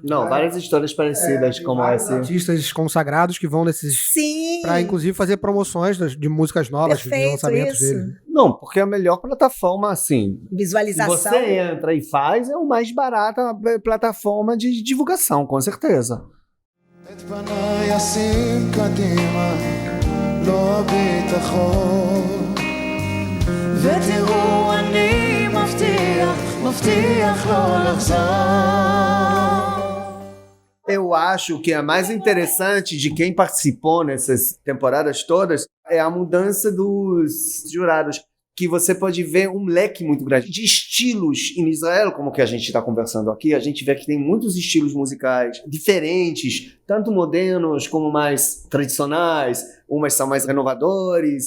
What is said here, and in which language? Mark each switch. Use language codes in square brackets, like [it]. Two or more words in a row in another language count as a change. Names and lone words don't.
[pt] várias histórias parecidas como essa. Artistas consagrados que vão nesses... Sim! Pra, inclusive, fazer promoções de músicas novas, Perfeito, de lançamentos isso. dele. Não, porque a melhor plataforma, assim... Visualização. Se você entra e faz, é o mais barata plataforma de divulgação, com certeza. [he] את פניי אשים קדימה, לא ביטחון. ותראו אני מבטיח לא לחזור. [pt] Eu acho que a mais interessante de quem participou nessas temporadas todas é a mudança dos jurados, que você pode ver um leque muito grande de estilos em Israel, como que a gente está conversando aqui. A gente vê que tem muitos estilos musicais diferentes, tanto modernos como mais tradicionais, umas são mais renovadores.